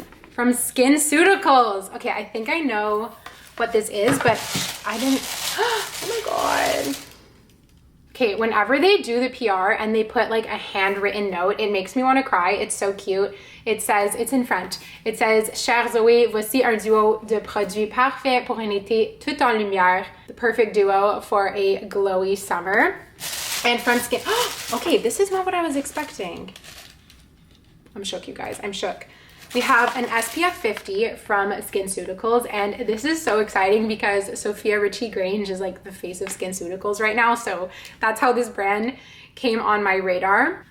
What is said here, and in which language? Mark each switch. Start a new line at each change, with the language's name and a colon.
English: From SkinCeuticals. Okay, I think I know what this is, but I didn't. Oh my God. Okay, whenever they do the PR and they put like a handwritten note, it makes me want to cry. It's so cute. It says, it's in French. It says,
French: Chère Zoé, voici un duo de produits parfait pour un été tout en lumière.
English: The perfect duo for a glowy summer. And from Skin. Okay, this is not what I was expecting. I'm shook, you guys. I'm shook. We have an SPF 50 from SkinCeuticals, and this is so exciting because Sophia Richie-Grange is like the face of SkinCeuticals right now, so that's how this brand came on my radar.